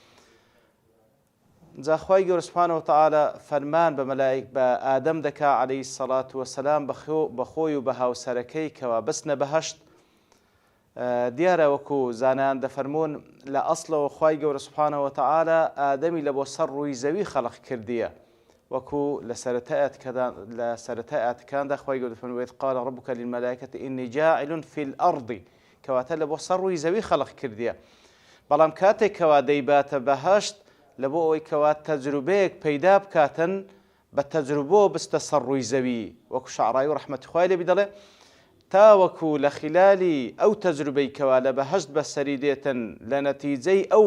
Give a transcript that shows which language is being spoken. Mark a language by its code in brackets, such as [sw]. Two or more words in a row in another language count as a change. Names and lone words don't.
[ckb] جا خوای گەورە [ar] سوبحانەهو وتەعالا [ckb] فەرمان بە ئادەم دەکا [ar] عەلەیهی سەڵات وەسەلام [ckb] بە خۆی و بە هاوسەرەکەی کەوا بچنە بەهەشت. دیارە وەکو زانایان دەفەرمون لە ئەسڵەوە خوای گەورە [ar] سوبحانەهو وتەعالا [ckb] ئادەمی لە بۆ سەر ڕووی زەوی خەڵق کردیە، وەکو لە سەرەتای ئاەتەکاندا خوای گەورە دەفەرمێت [ar] وإذ قال ربك للملائكة إني جاعل في الأرض، [ckb] کەواتە لە بۆ سەر ڕووی زەوی خەڵق کردیە. بەڵام کاتێک کەوا دەیباتە بەهەشت لە بۆ ئەوەی کەوا تەجروبەیەک پەیدا بکاتن بە تەجروبۆ بستە سەر ڕووی زەوی، وەکو شەعرایی و ڕەحمەتی خوای لێبی دەڵێ تاوەکو لە خلالی ئەو تەجروبەی کەوا لە بەهەشت بەسەری دێتن لە نەتیجەی ئەو